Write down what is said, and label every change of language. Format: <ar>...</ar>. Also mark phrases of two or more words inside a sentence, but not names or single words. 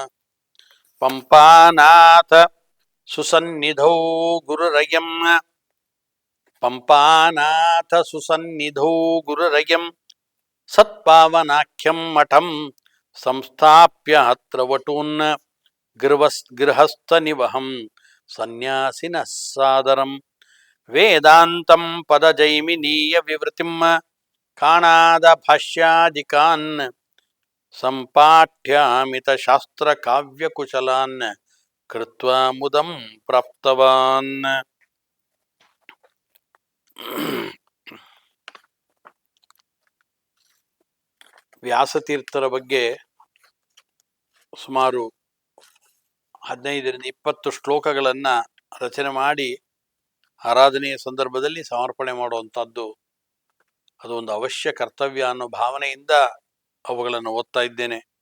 <sa>ಪಂಪಾನಾಥ ಸುಸನ್ನಿಧೌ ಗುರುರಯಂ ಪಂಪಾನಾಥ ಸುಸನ್ನಿಧೌ ಗುರುರಯಂ ಸತ್ಪಾವನಾಖ್ಯಂ ಮಠಂ ಸಂಸ್ಥಾಪ್ಯ ಅತ್ರ ವಟೂನ್ ಗೃಹಸ್ಥನಿವಹಂ ಸನ್ಯಾಸಿನಃ ಸಾದರಂ. ವೇದಾಂತಂ ಪದಜೈಮಿನೀಯ ವಿವೃತಿಂ ಕಾಣಾದ ಭಾಷ್ಯಾದಿಕಾನ್ ಸಂಪಾಠ್ಯಾಮಿತ ಶಾಸ್ತ್ರ ಕಾವ್ಯಕುಶಲಾನ್ ಕೃತ್ವಾ ಮುದಂ ಪ್ರಾಪ್ತವಾನ್.</sa> <kn>ವ್ಯಾಸತೀರ್ಥರ ಬಗ್ಗೆ ಸುಮಾರು 15-20 ಶ್ಲೋಕಗಳನ್ನು ರಚನೆ ಮಾಡಿ ಆರಾಧನೆಯ ಸಂದರ್ಭದಲ್ಲಿ ಸಮರ್ಪಣೆ ಮಾಡುವಂಥದ್ದು ಅದು ಒಂದು ಅವಶ್ಯ ಕರ್ತವ್ಯ ಅನ್ನೋ ಭಾವನೆಯಿಂದ ಅವುಗಳನ್ನು ಓದ್ತಾ ಇದ್ದೇನೆ.</kn>